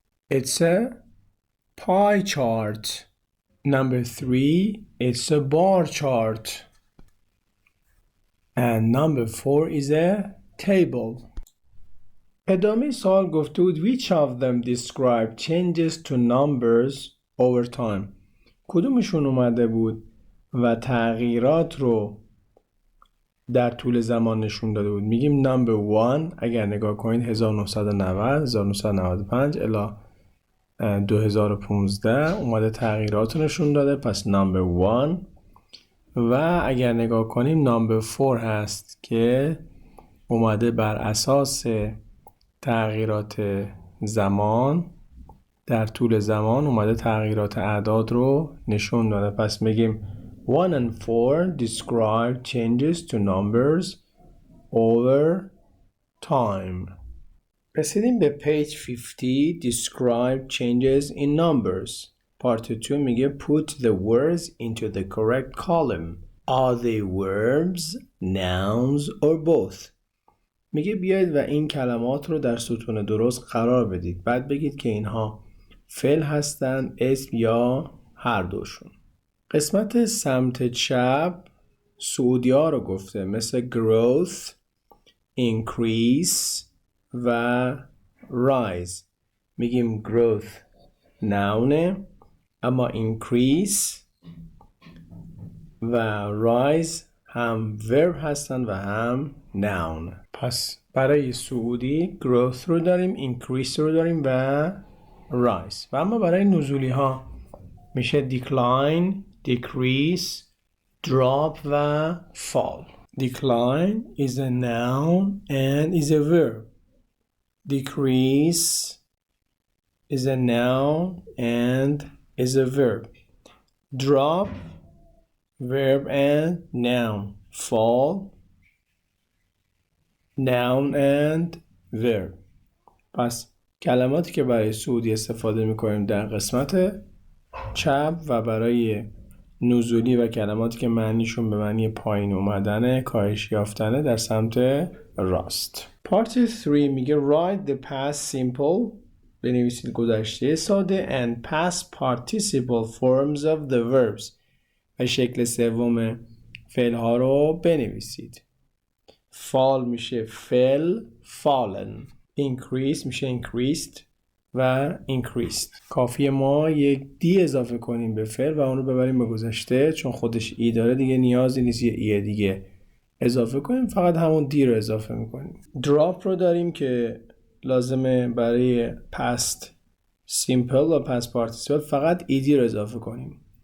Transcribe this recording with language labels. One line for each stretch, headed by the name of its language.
English: It's a pie chart. Number 3. It's a bar chart. And number 4 is a table.
Persian: ادامه سوال گفته بود
English: which of them describe changes to numbers over time.
Persian: کدومشون اومده بود و تغییرات رو در طول زمان نشون داده بود؟ میگیم number 1 اگر نگاه کنید 1990 1995 الی 2015 اومده تغییرات رو نشون داده، پس number 1. و اگر نگاه کنیم number 4 هست که اومده بر اساس تغییرات زمان در طول زمان اومده تغییرات اعداد رو نشون داده. پس میگیم
English: 1 and 4 describe changes to numbers over time.
Persian: رسیدیم به
English: page 50 describe changes in numbers. part 2 میگه put the words into the correct column. Are they verbs, nouns or both?
Persian: میگه بیاید و این کلمات رو در ستون درست قرار بدید. بعد بگید که اینها فعل هستن، اسم یا هر دوشون. قسمت سمت چپ سعودی ها رو گفته، مثل growth, increase و rise. میگیم growth noun، اما increase و rise هم verb هستن و هم noun. پس برای سعودی growth رو داریم، increase رو داریم و rise. و اما برای نزولی ها میشه decline, decrease, drop و fall.
English: Decline is a noun and is a verb. Decrease is a noun and is a verb. Drop, verb and noun. Fall, noun and verb.
Persian: پس کلماتی که برای سعودی استفاده میکنیم در قسمت چپ و برای نزولی و کلماتی که معنیشون به معنی پایین اومدن، کاهش یافتنه در سمت راست. part 3 میگه
English: write the past simple،
Persian: بنویسید گذشته ساده
English: and past participle forms of the verbs
Persian: و شکل سوم فعل ها رو بنویسید.
English: fall میشه fell, fallen. increase میشه increased و increased.
Persian: کافیه ما یک دی اضافه کنیم به فعل و اون رو ببریم به گذشته، چون خودش ای داره دیگه نیازی نیست یه ای دیگه اضافه کنیم، فقط همون دی رو اضافه میکنیم. drop رو داریم که لازمه برای past simple و past participle فقط ای دی رو اضافه کنیم.